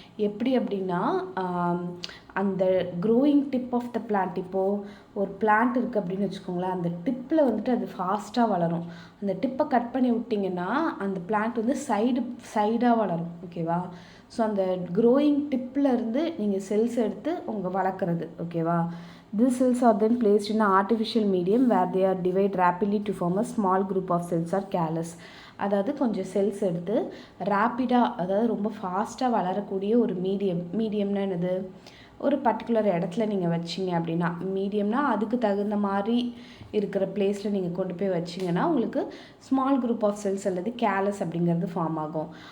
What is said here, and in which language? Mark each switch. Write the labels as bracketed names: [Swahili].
[Tamil] எப்படி அப்படின்னா, அந்த growing tip of the plant, இப்போது ஒரு பிளான்ட் இருக்குது அப்படின்னு வச்சுக்கோங்களேன், அந்த டிப்பில் வந்துட்டு அது ஃபாஸ்ட்டாக வளரும். அந்த டிப்பை கட் பண்ணி விட்டிங்கன்னா அந்த பிளான்ட் வந்து சைடாக வளரும். ஓகேவா. ஸோ அந்த க்ரோயிங் டிப்பில் இருந்து நீங்கள் செல்ஸ் எடுத்து உங்கள் வளர்க்குறது. ஓகேவா. [English] These cells are then placed in an artificial medium where they are divided rapidly to form a small group of cells or callus. [Tamil] அதாவது கொஞ்சம் செல்ஸ் எடுத்து ரேப்பிடாக, அதாவது ரொம்ப ஃபாஸ்ட்டாக வளரக்கூடிய ஒரு மீடியம்னா என்னது, ஒரு பர்டிகுலர் இடத்துல நீங்கள் வச்சிங்க அப்படின்னா, மீடியம்னா அதுக்கு தகுந்த மாதிரி இருக்கிற பிளேஸில் நீங்கள் கொண்டு போய் வச்சிங்கன்னா உங்களுக்கு ஸ்மால் குரூப் ஆஃப் செல்ஸ் அல்லது கேலஸ் அப்படிங்கிறது ஃபார்ம் ஆகும்.